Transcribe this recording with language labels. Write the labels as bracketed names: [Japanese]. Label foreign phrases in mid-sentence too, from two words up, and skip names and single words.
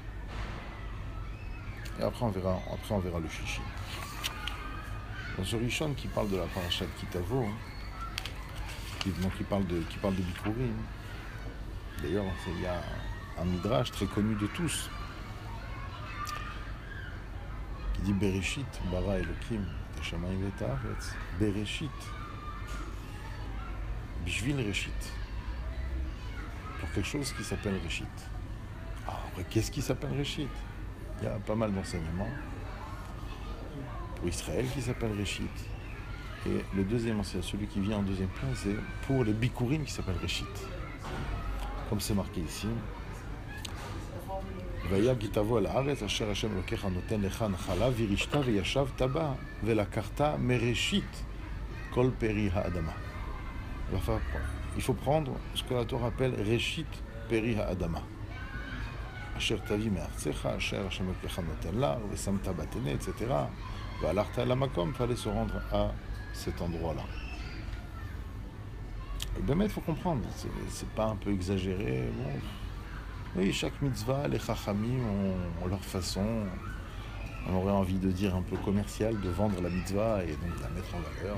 [French] Et après on verra le Shlishi. Dans ce Rishon qui parle de la Parashat Kitavo, qui parle de Bikurim, d'ailleurs il y a un midrash très connu de tous qui dit [Hebrew] בראשית ברא אלוקים השמים את הארץ. בראשית בשביל ראשית, [French] pour quelque chose qui s'appelle Reshit. Après, qu'est-ce qui s'appelle Reshit? Il y a pas mal d'enseignements pour Israël qui s'appelle Reshit. Et le deuxième enseignement, celui qui vient en deuxième plan, c'est pour les Bikurim qui s'appelle Reshit. Comme c'est marqué ici. [Hebrew] והיה כי תבוא אל הארץ אשר השם אלוקיך נותן לך נחלה וירשת וישבת בה ולקחת מראשית כל פרי האדמה. [French] Il faut prendre ce que la Torah appelle [Hebrew] ראשית פרי האדמה. אשר תביא מארצך, אשר השם אלוקיך נותן לה, ושמת בטנא, [French] etc. [Hebrew] ועלרת למקום, [French] fallait se rendre à cet endroit-là. Et bien, il faut comprendre, c'est pas un peu exagéré. Bon. Oui, chaque mitzvah, les chachamim ont leur façon, on aurait envie de dire un peu commercial, de vendre la mitzvah et donc de la mettre en valeur.